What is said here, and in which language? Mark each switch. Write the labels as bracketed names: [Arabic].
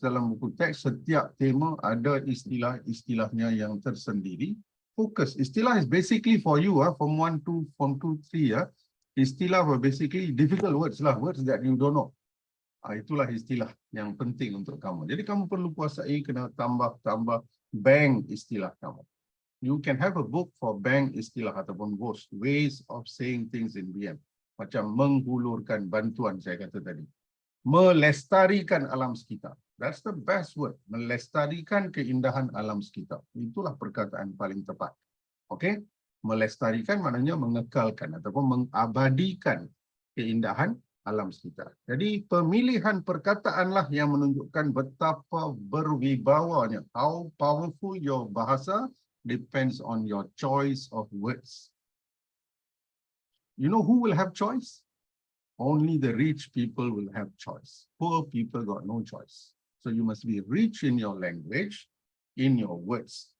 [Malay] Dalam buku teks, setiap tema ada istilah-istilahnya yang tersendiri. Fokus. [English] Istilah is basically for you, form 1 to form 2, 3. Istilah were basically difficult words lah, words that you don't know. [Malay] Itulah istilah yang penting untuk kamu. Jadi kamu perlu kuasai, kena tambah bank istilah kamu. [English] You can have a book for bank istilah [Malay] ataupun [English] ways of saying things in BM. [Malay] Macam menghulurkan bantuan saya kata tadi. Melestarikan alam sekitar. [English] That's the best word. [Malay] Melestarikan keindahan alam sekitar. Itulah perkataan paling tepat. Okay? Melestarikan maknanya mengekalkan ataupun mengabadikan keindahan alam sekitar. Jadi pemilihan perkataanlah yang menunjukkan betapa berwibawanya. [English] How powerful your bahasa depends on your choice of words. You know who will have choice? Only the rich people will have choice. Poor people got no choice. So you must be rich in your language, in your words.